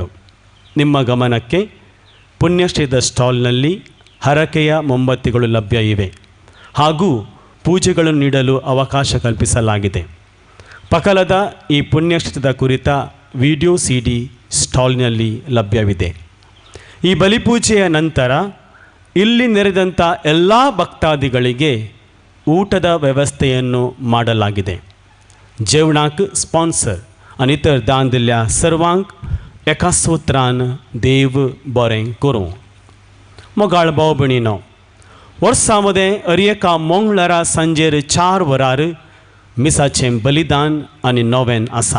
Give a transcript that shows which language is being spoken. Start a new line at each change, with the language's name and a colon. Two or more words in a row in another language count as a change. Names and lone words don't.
Kannada: ನಿಮ್ಮ ಗಮನಕ್ಕೆ ಪುಣ್ಯಶ್ರೀದ ಸ್ಟಾಲ್ನಲ್ಲಿ ಹರಕೆಯ ಮೊಂಬತ್ತಿಗಳು ಲಭ್ಯ ಇವೆ ಹಾಗೂ ಪೂಜೆಗಳನ್ನು ನೀಡಲು ಅವಕಾಶ ಕಲ್ಪಿಸಲಾಗಿದೆ. ಪಕಲದ ಈ ಪುಣ್ಯಕ್ಷೇತ್ರದ ಕುರಿತ ವಿಡಿಯೋ CD ಸ್ಟಾಲ್ನಲ್ಲಿ ಲಭ್ಯವಿದೆ. ಈ ಬಲಿಪೂಜೆಯ ನಂತರ ಇಲ್ಲಿ ನೆರೆದಂಥ ಎಲ್ಲ ಭಕ್ತಾದಿಗಳಿಗೆ ಊಟದ ವ್ಯವಸ್ಥೆಯನ್ನು ಮಾಡಲಾಗಿದೆ.
Konkani: जेवणाक स्पॉन्सर आनी इतर दान दिल्ल्या सर्वांक एका सुत्रान देव बरें करूं. मोगाळ भाव भयणीनो, वर्सा मदें एका मंगळारा सांजेर 4 वरार मिसाचें बलिदान आनी नोवेन आसा.